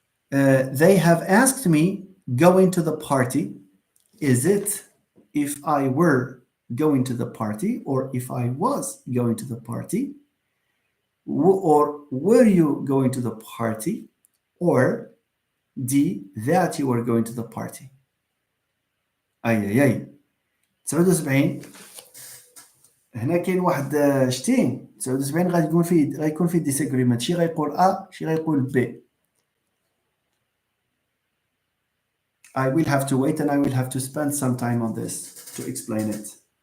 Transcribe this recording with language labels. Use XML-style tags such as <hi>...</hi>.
<en>They have asked me, going to the party, is it if I were going to the party or if I was going to the party? Or were you going to the party? Or D, that you were going to the party.</en> <ar>اي 79. هنا كاين واحد شتين 79 غيكون فيه ديساغريمنت، شي غيقول شي غيقول بي.</ar> <en>I will have to wait and I will have to spend some time on this to explain it.</en>